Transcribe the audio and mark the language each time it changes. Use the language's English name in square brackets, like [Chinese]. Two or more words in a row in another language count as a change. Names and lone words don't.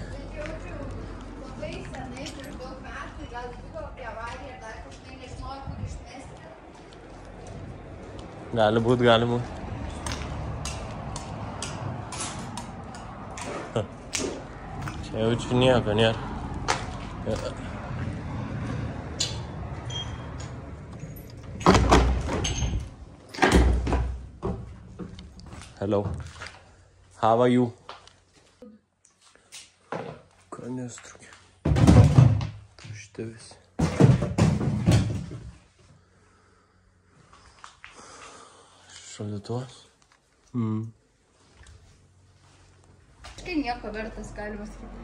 [Lithuanian] Labai senai, prieš daug metų, gal buvo apie avariją, dar kažkai nežinojau, kur išmesti. Gali būt. Čia jaučiu nieko nėra. [English] Hello. How are you? [Lithuanian] Kanistrukė. Tušti visi. Šaldytuvas. Tai nieko vertas, galima sakyti.